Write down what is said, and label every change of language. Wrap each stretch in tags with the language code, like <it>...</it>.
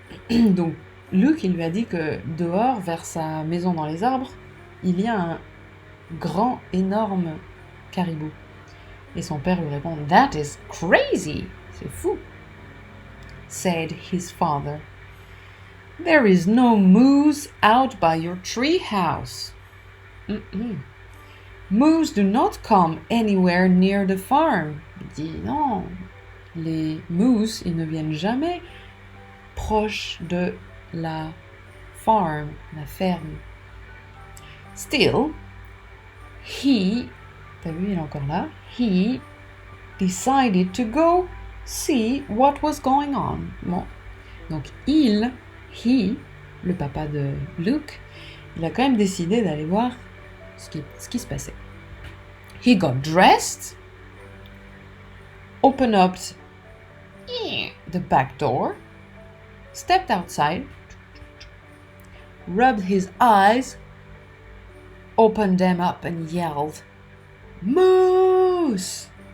<fr>Donc, Luke, il lui a dit que dehors, vers sa maison dans les arbres, il y a un grand, énorme caribou. Et son père lui répond,</fr> <en>That is crazy.</en> <fr>C'est fou.</fr> <en>Said his father. There is no moose out by your tree house. Moose do not come anywhere near the farm.</en> <fr>Il dit non, les moose, ils ne viennent jamais proche de la farm, la ferme.</fr> <en>Still, he,</en> <fr>t'as vu, il est encore là, he</fr> <en>decided to go see what was going on.</en> <fr>Bon. Donc he, le papa de Luke, il a quand même décidé d'aller voir ce qui se passait.</fr> <en>He got dressed, opened up the back door, stepped outside, rubbed his eyes, opened them up and yelled, "Moose!"</en>